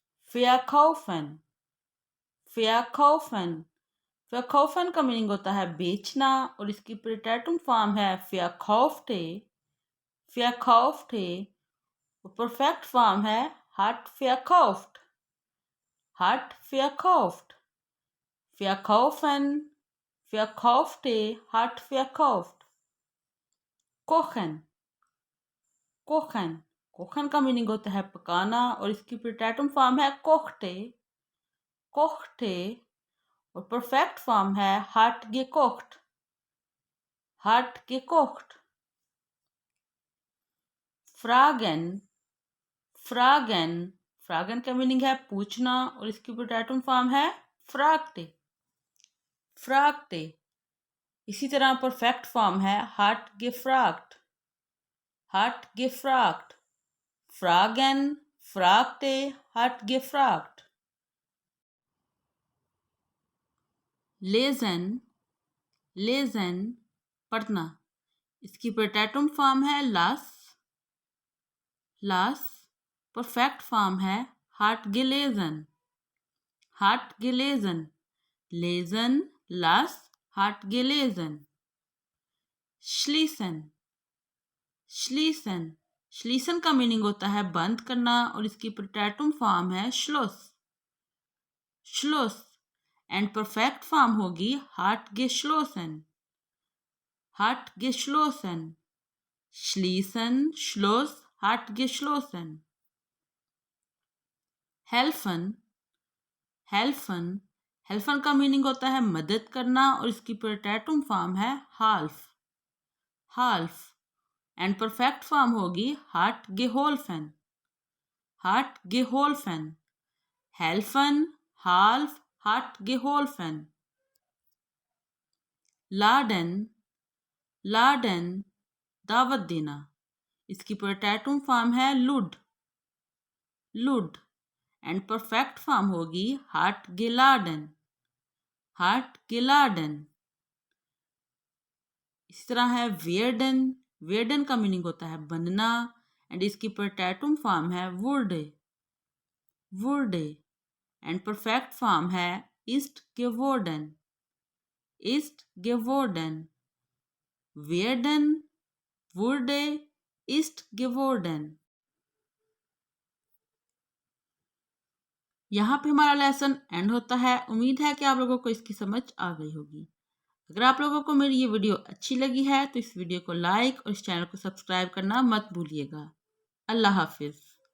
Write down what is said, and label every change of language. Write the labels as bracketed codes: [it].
[de] verkaufen, verkaufen, verkaufen [hi] का meaning होता है बेचना और इसकी प्रोटैटम फॉर्म है [de] verkaufte, verkaufte। [hi] और परफेक्ट फॉर्म है heart [de] verkauft, [hi] heart verkauft। [de] verkaufen, verkaufte, हार्ट verkauft। [hi] कोखन, कोखन, कोखन का मीनिंग होता है पकाना और इसकी प्रोटैटम फॉर्म है कोख्टे, कोख्टे। और परफेक्ट फॉर्म है हार्ट [de] gekocht, [hi] हार्ट gekocht। फ्रागन, फ्रागन, फ्रागन का मीनिंग है पूछना और इसकी प्रोटैटम फॉर्म है फ्रागटे, फ्रागटे। इसी तरह परफेक्ट फॉर्म है heart [de] gefragt, [hi] heart gefragt। फ्रागन, [de] fragte hat gefragt. lesen lesen पढ़ना, इसकी पोटैटम फॉर्म है las las, परफेक्ट फॉर्म है hat gelesen hat gelesen, lesen las hat gelesen. schließen schließen schließen [hi] का मीनिंग होता है बंद करना और इसकी पोटैटम फॉर्म है [de] schloss schloss [hi] and perfect form होगी [de] hat geschlossen hat geschlossen. schließen schloss hat geschlossen. helfen helfen helfen [hi] का मीनिंग होता है मदद करना और इसकी पोटैटम फॉर्म है [de] half half [hi] and perfect form होगी [de] hat geholfen hat geholfen. helfen half hat geholfen. laden laden [hi] दावत देना, इसकी पोटैटम फॉर्म है लुड लुड एंड परफेक्ट फॉर्म होगी [de] hat geladen hat geladen. [hi] इस तरह है [de] werden werden [hi] का मीनिंग होता है बनना एंड इसकी पोटैटम फॉर्म है [de] wurde wurde [hi] and perfect form है [de] ist geworden ist geworden. werden wurde ist geworden. [hi] यहाँ पे हमारा लेसन एंड होता है। उम्मीद है कि आप लोगों को इसकी समझ आ गई होगी। अगर आप लोगों को मेरी ये वीडियो अच्छी लगी है तो इस वीडियो को लाइक और इस चैनल को सब्सक्राइब करना मत भूलिएगा। अल्लाह हाफिज़।